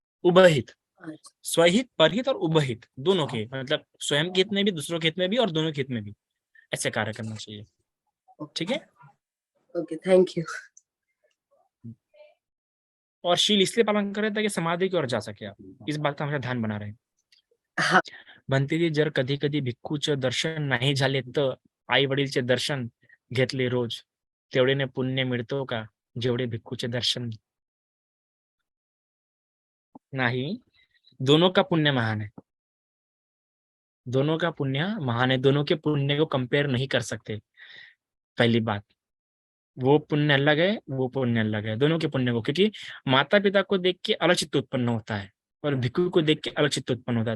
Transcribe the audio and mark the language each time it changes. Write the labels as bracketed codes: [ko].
[hi] उभयहित, स्वहित, परहित और उभयहित दोनों के, मतलब स्वयं के हित में भी, दूसरों के हित में भी और दोनों के हित में भी ऐसे कार्य करना चाहिए। ठीक है, [en] Okay, thank you. [hi] और शील इसलिए पालन कर रहे ताकि समाधि की ओर जा सके आप, इस बात का हमेशा ध्यान बना रहे। हा. [mr] बनतेजी, जर कधी कधी भिक्खूचं दर्शन नाही झाले तर आई वडीलचे दर्शन घेतले रोज, तेवढेने पुण्य मिळतो का जेवढे भिक्खूचे दर्शन? [hi] नहीं, दोनों का पुण्य महान है, दोनों का पुण्य महान है, दोनों के पुण्य को कंपेयर नहीं कर सकते। पहली बात, वो पुण्य अलग है, वो पुण्य अलग है, दोनों के पुण्य को, क्योंकि माता पिता को देख के अलग चित्त उत्पन्न होता है और भिक्खु को देख के अलग चित्त उत्पन्न होता है।